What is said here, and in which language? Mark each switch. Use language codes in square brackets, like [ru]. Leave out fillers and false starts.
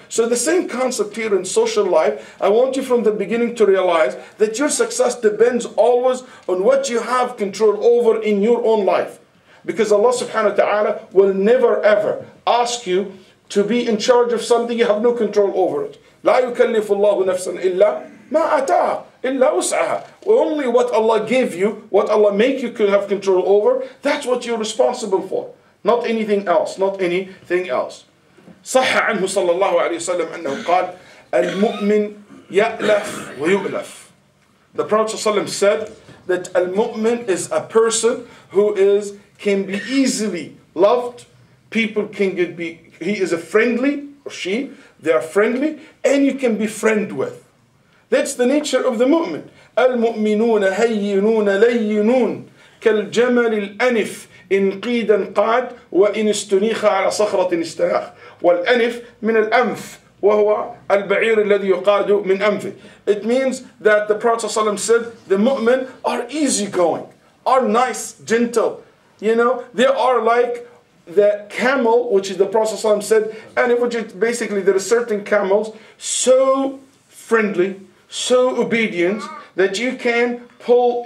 [en] So the same concept here in social life, I want you from the beginning to realize that your success depends always on what you have control over in your own life. Because Allah subhanahu wa ta'ala will never ever ask you to be in charge of something you have no control over it. [ar] لا يكلف الله نفسا إلا ما أتاها إلا وسعها. [en] Only what Allah gave you, what Allah make you have control over, that's what you're responsible for. Not anything else, not anything else. [ar] صح عنه صلى الله عليه وسلم أنه قال المؤمن يألف ويؤلف. [en] The Prophet ﷺ said that al-mu'min is a person who can be easily loved. People can he is a friendly, or she, they are friendly, and you can be friend with. That's the nature of the mu'min. [ar] المؤمنون هينون لينون كالجمل الأنف إن قيدا قاد وإن استنيخ على صخرة استراخ والأنف من الأنف وهو البعير الذي يقاد من أنفه. [en] It means that the Prophet ﷺ said the mu'min are easygoing, are nice, gentle. They are like the camel, which is the Prophet ﷺ said, and which is basically there are certain camels so friendly, so obedient that you can pull.